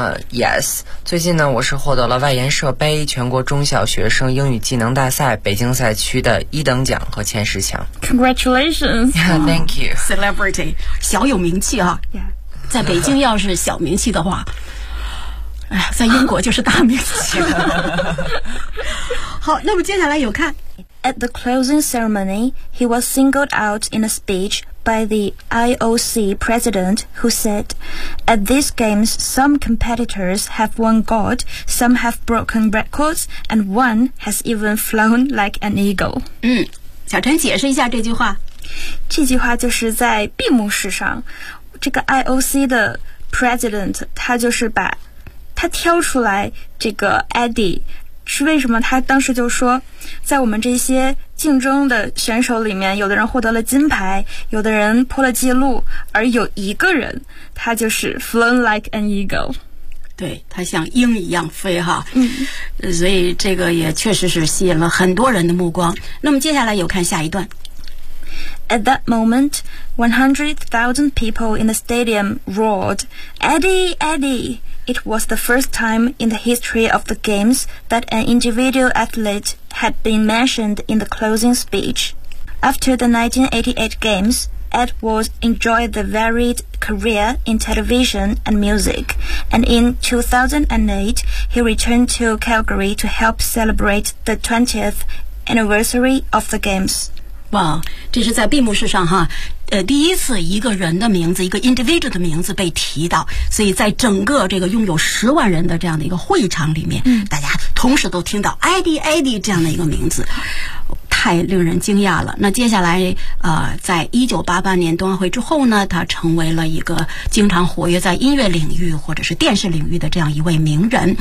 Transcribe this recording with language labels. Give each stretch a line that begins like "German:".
Chinese: Yes 最近呢我是获得了外研社杯全国中小学生英语技能大赛北京赛区的一等奖和前十强
English: Congratulations yeah, Thank you
Chinese: Celebrity 小有名气啊、 yeah. 在北京要是小名气的话哎，在英国就是大名气好那么接下来有看
English: At the closing ceremony He was singled out in a speech by the IOC president, who said, "At these games, some competitors have won gold, some have broken records, and one has even flown like an eagle."
Chinese: 嗯，小陈解释一下这句话。这句话就是在闭幕式上，这个 IOC 的 president 他就是把他挑出来这个 Eddie。是为什么他当时就说在我们这些竞争的选手里面有的人获得了金牌有的人破了记录而有一个人他就是
English: flown like an eagle
Chinese: 对他像鹰一样飞哈、嗯、所以这个也确实是吸引了很多人的目光那么接下来有看下一段
English: At that moment 100,000 people in the stadium roared Eddie, Eddie! It was the first time in the history of the games that an individual athlete had been mentioned in the closing speech. After the 1988 games, Edwards enjoyed the varied career in television and music, and in 2008, he returned to Calgary to help celebrate the 20th anniversary of the games.
Chinese: Wow, 这是在闭幕式上哈。第一次一个人的名字一个 individual 的名字被提到所以在整个这个拥有十万人的这样的一个会场里面、嗯、大家同时都听到 IDID 这样的一个名字太令人惊讶了那接下来在1988年冬奥会之后呢他成为了一个经常活跃在音乐领域或者是电视领域的这样一位名人、